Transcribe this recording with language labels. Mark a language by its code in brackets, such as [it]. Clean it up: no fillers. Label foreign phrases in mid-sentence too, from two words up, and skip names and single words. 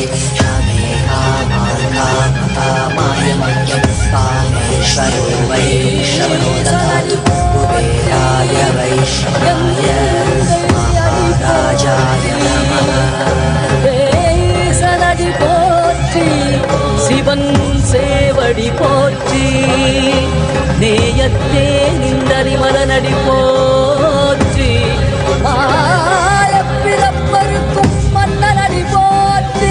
[sa] शमे कामाय मह्यं कामेश्वरो वै श्रवणो ददातु. कुबेराय वैश्रवणाय महाराजाय नमः. [ta] சனடி போற்றி சிவன் சேவடி போற்றி. நேயத்தே நின்றறி மலனடி போற்றி. ஆயப்பிறப்பருக்கும் மன்னனடி போற்றி.